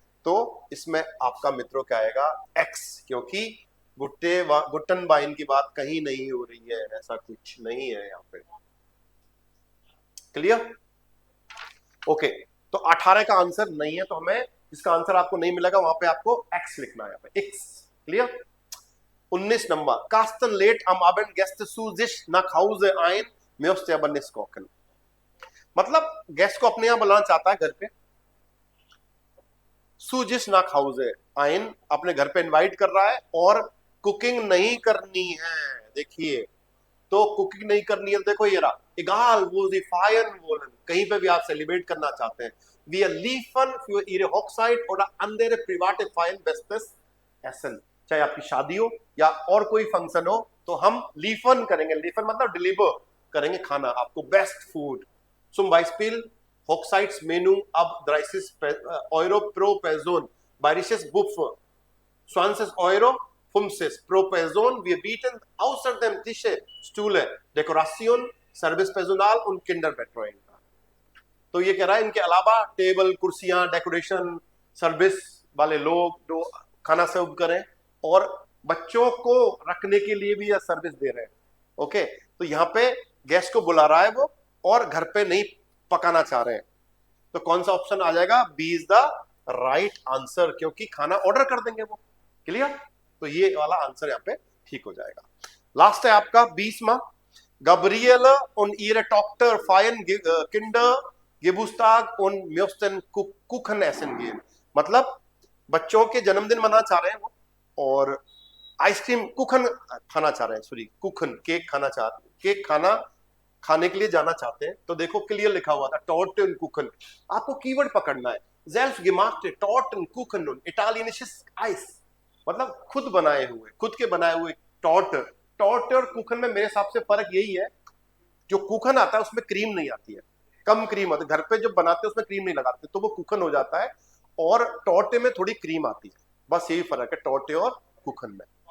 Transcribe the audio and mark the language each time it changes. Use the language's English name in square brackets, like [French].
[Hindi] तो इसमें आपका मित्रों क्या आएगा, एक्स, क्योंकि गुट्टन वाइन की बात कहीं नहीं हो रही है, ऐसा कुछ नहीं है यहाँ पे। क्लियर? ओके, तो 18 का आंसर नहीं है, तो हमें इसका आंसर आपको नहीं मिलेगा, वहां पे आपको एक्स लिखना है, यहाँ पे x. Clear? 19 number, [German] Carsten lädt am Abend Gäste zu sich nach Hause ein, möchte aber nicht kochen। [Hindi] मतलब गेस्ट को अपने यहाँ बुलाना चाहता है घर पे, सूजिश ना खाउजे आइन, अपने घर पे इनवाइट कर रहा है और कुकिंग नहीं करनी है। देखिए, तो कुकिंग नहीं करनी है, देखो ये रहा, [German] egal wo sie feiern wollen, [Hindi] कहीं पे भी आप सेलिब्रेट करना चाहते हैं, [German] wir liefern für ihre Hochzeit oder andere private Feiern bestes Essen, [Hindi] चाहे आपकी शादी हो या और कोई फंक्शन हो, तो हम लीफन करेंगे, लीफन मतलब डिलीवर करेंगे खाना आपको, best food. [German] zum Beispiel Hochzeitsmenü ab 30 Euro pro Person, bayerisches Buffet, 20 Euro 50 pro Person. Wir bieten außerdem Tische, Stühle, Dekoration, Servicepersonal und Kinderbetreuung। [Hindi] तो ये कह रहा है इनके अलावा टेबल, कुर्सियां, डेकोरेशन, सर्विस वाले लोग जो खाना सर्व करें और बच्चों को रखने के लिए भी यह सर्विस दे रहे हैं। ओके, तो यहाँ पे गेस्ट को बुला रहा है वो, और घर पे नहीं पकाना चाह रहे हैं। तो कौन सा ऑप्शन आ जाएगा, [English] B is the right answer, [Hindi] क्योंकि खाना ऑर्डर कर देंगे वो। क्लियर? तो ये वाला आंसर यहाँ पे ठीक हो जाएगा। लास्ट है आपका 20वां, [German] Gabriele und ihre Tochter feiern Geburtstag und möchten Kuchen essen gehen। [Hindi] मतलब बच्चों के जन्मदिन मनाना चाह रहे हैं वो, और आइसक्रीम, कुखन खाना चाह रहे हैं, सॉरी कुखन, केक खाना खाने के लिए जाना चाहते हैं। तो देखो क्लियर लिखा हुआ था, Torten Kuchen, आपको कीवर्ड पकड़ना है, [German] selbstgemachte Torten Kuchen und italienisches Eis, [Hindi] मतलब खुद के बनाए हुए टॉर्ट और कुखन में मेरे हिसाब से फर्क यही है, जो कुखन आता है उसमें क्रीम नहीं आती है, कम क्रीम आती है, घर पे जो बनाते हैं उसमें क्रीम नहीं लगाते, तो वो कुखन हो जाता है, और टॉर्टे में थोड़ी क्रीम आती है, बस यही फर्क है टॉर्टे और कुखन में।